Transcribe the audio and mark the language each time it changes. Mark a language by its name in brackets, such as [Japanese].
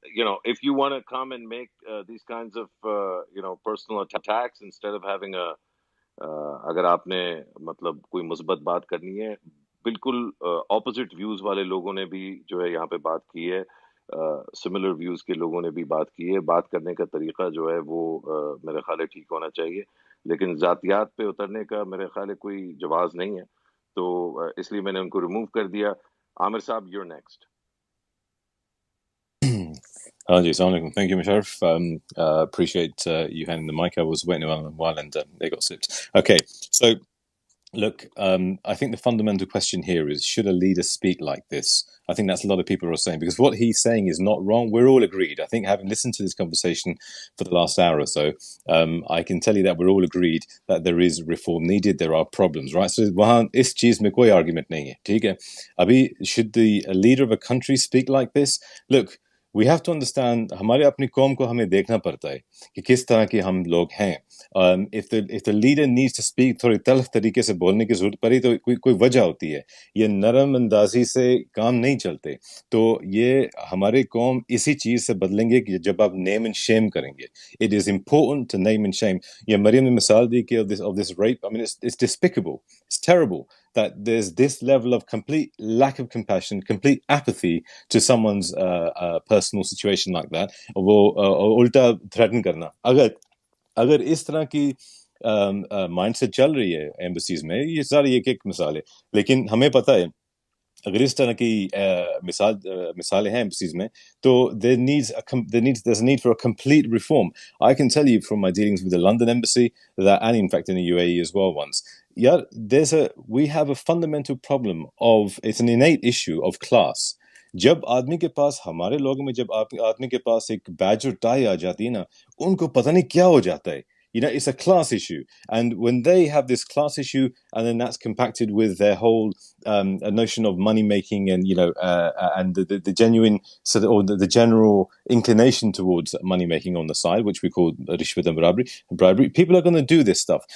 [English] You know, if you want to come and make these kinds of personal attacks instead of having a [Urdu] اگر آپ نے مطلب کوئی مثبت بات کرنی ہے, بالکل اپوزٹ ویوز والے لوگوں نے بھی جو ہے یہاں پہ بات کی ہے, سملر ویوز کے لوگوں نے بھی بات کی ہے. بات کرنے کا طریقہ جو ہے وہ میرے خیال ہے ٹھیک ہونا چاہیے, لیکن ذاتیات پہ اترنے کا میرے خیال ہے کوئی جواز نہیں ہے. تو اس لیے میں نے ان کو ریموو کر دیا. [English] عامر صاحب, you're next. Ji, assalamu alaikum. Thank you, Musharraf. Appreciate you handing the mic. I was waiting a while and they got sipped. Okay, so look, I think the fundamental question here is, should a leader speak like this? I think that's a lot of people are saying, because what he's saying is not wrong. We're all agreed. I think having listened to this conversation for the last hour or so, I can tell you that we're all agreed that there is reform needed. There are problems, right? So wahan is cheez mein koi argument nahi hai. Theek hai? Abhi, should the leader of a country speak like this? Look, we have to understand [Urdu] ہمارے اپنی قوم کو ہمیں دیکھنا پڑتا ہے کہ کس طرح کے ہم لوگ ہیں. [English] if the leader needs to speak [Urdu] تھوڑی تلخ طریقے سے بولنے کی ضرورت پڑی تو کوئی وجہ ہوتی ہے. یہ نرم اندازی سے کام نہیں چلتے. تو یہ ہمارے قوم اسی چیز سے بدلیں گے کہ جب آپ [English] name and shame [Urdu] کریں گے. [English] It is important to name and shame. [Urdu] یہ مریم نے مثال دی کہ [English] of this rape, I mean it's despicable, it's terrible that there's this level of complete lack of compassion, complete apathy to someone's personal situation like that. [Urdu] وہ الٹا threaten کرنا. اگر اس طرح کی مائنڈ سے چل رہی ہے ایمبسیز میں, یہ ساری ایک مثال ہے, لیکن ہمیں پتہ ہے اگر اس طرح کی مثالیں ہیں ایمبسیز میں تو [English] there's a need for a complete reform. I can tell you from my dealings with the London embassy that, and in fact in the UAE as well once, we have a fundamental problem of, it's an innate issue of class. [Urdu] جب آدمی کے پاس, ہمارے لوگوں میں جب آدمی کے پاس ایک بیج اور ٹائی آ جاتی ہے نا, ان کو پتہ نہیں کیا ہو جاتا ہے [English] It's a class issue. And when they have this class issue, and then that's compacted with their whole a notion of money making, and and the genuine or the general inclination towards money making on the side, which we call rishwat and bribery, people are going to do this stuff.